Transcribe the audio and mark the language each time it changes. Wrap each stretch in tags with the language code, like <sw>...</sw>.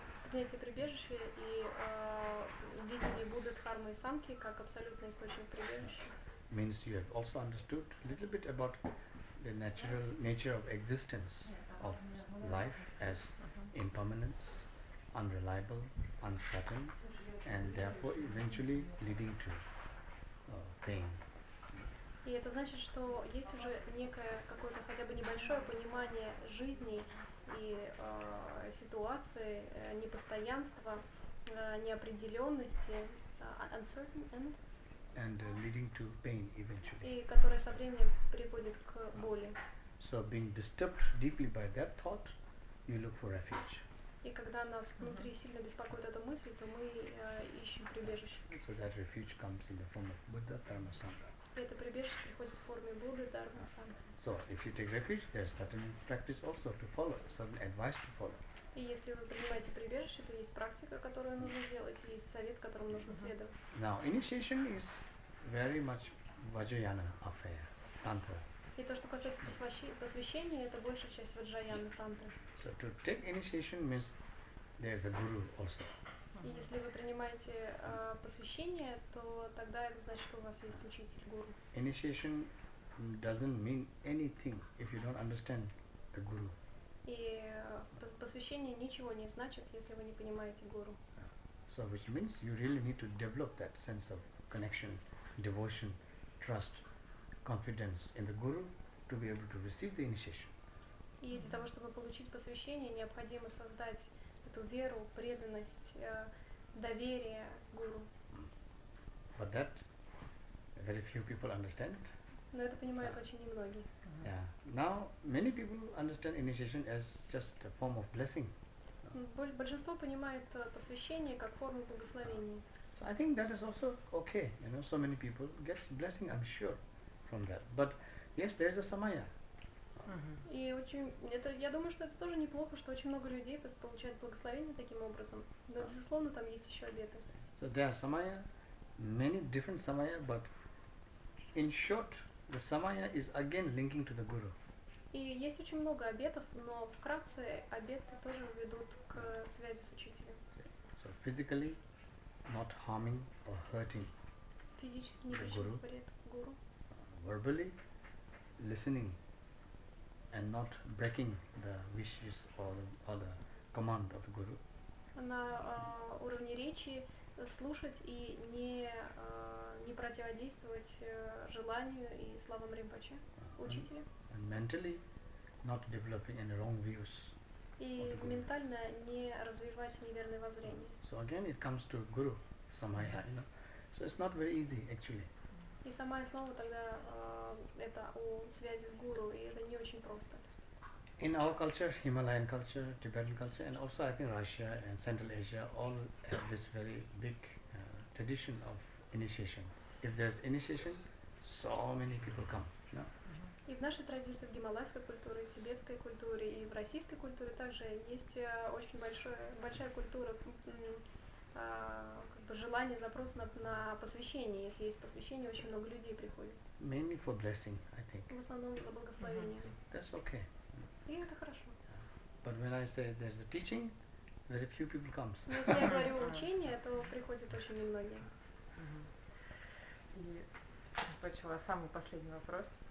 <ru>Принятие прибежища и видение Будды, Дхармы и Санки как абсолютный источник прибежища.</ru> <en>Means you have also understood a little bit about the natural nature of existence of life as impermanence, unreliable, uncertain, and therefore eventually leading to pain.</en> <ru>И это значит, что есть уже некое какое-то хотя бы небольшое понимание жизни и ситуации, непостоянства, неопределенности,</ru> <en>uncertain and leading to pain eventually.</en> <ru>И которое со временем приводит к боли.</ru> <en>So being disturbed deeply by that thought, you look for refuge.</en> <ru>И когда нас внутри сильно беспокоит эта мысль, то мы ищем прибежище.</ru> <en>So that refuge comes in the form of Buddha, Dharma, Sangha.</en> <ru>И это прибежище приходит в форме Будды, Дharma, Санги.</ru> <en>So if you take refuge, there's certain practice also to follow, certain advice to follow.</en> <ru>И если вы принимаете прибежище, то есть практика, которую нужно делать, и есть совет, которому нужно следовать.</ru> <en>Now initiation is very much Vajrayana affair, tantra.</en> <ru>И то, что касается посвящения, это большая часть ваджраяны тантры.</ru> <en>So to take initiation means there's a guru also.</en> <ru>И если вы принимаете посвящение, то тогда это значит, что у вас есть учитель, гуру.</ru> <en>Initiation doesn't mean anything if you don't understand the guru.</en> <ru>И посвящение ничего не значит, если вы не понимаете гуру.</ru> <en>So which means you really need to develop that sense of connection, devotion, trust, confidence in the guru to be able to receive the initiation.</en> <ru>И для того, чтобы получить посвящение, необходимо создать эту веру, преданность, доверие гуру.</ru> <en>But that very few people understand.</en> <ru>Но это понимают очень немногие.</ru> <en>Yeah. Now many people understand initiation as just a form of blessing.</en> <ru>Большинство понимает посвящение как форму благословения.</ru> <en>So I think that is also okay. You know, so many people get blessing, I'm sure, from that. But yes, there is a samaya.</en> <ru>И я думаю, что это тоже неплохо, что очень много людей получают благословение таким образом. Но, безусловно, там есть еще обеты.</ru> <en>So there are samaya, many different samaya, but in short, the samaya is again linking to the guru.</en> <ru>И есть очень много обетов, но вкратце обеты тоже ведут к связи с учителем.</ru> <en>So physically, not harming or hurting.</en> <ru>Физически не причинить вред гуру.</ru> <en>Verbally, listening and not breaking the wishes or the command of the guru.</en> <ru>На уровне речи слушать и не противодействовать желанию и словам Римпоче, учителя.</ru> <en>And mentally, not developing any wrong views.</en> <ru>И ментально не развивать неверные воззрения.</ru> <en>So again, it comes to guru samaya, you know. So it's not very easy actually.</en> <ru>И сама основа тогда это о связи с гуру, и это не очень просто.</ru> <en>In our culture, Himalayan culture, Tibetan culture, and also I think Russia and Central Asia all have this very big tradition of initiation. If there's initiation, so many people come. No?</en> <ru>И в нашей традиции, в гималайской культуре, в тибетской культуре и в российской культуре также есть очень большая культура как бы желание, запрос на посвящение. Если есть посвящение, очень много людей приходит.</ru> <en>Mainly for blessing, I think.</en> <ru>В основном за благословение.</ru> <en>That's okay.</en> <ru>И это хорошо.</ru> <en>But when I say there's a teaching, very few people comes.</en> <ru>Но если я говорю учение, то приходит очень немногие. И начала самый последний вопрос.</ru>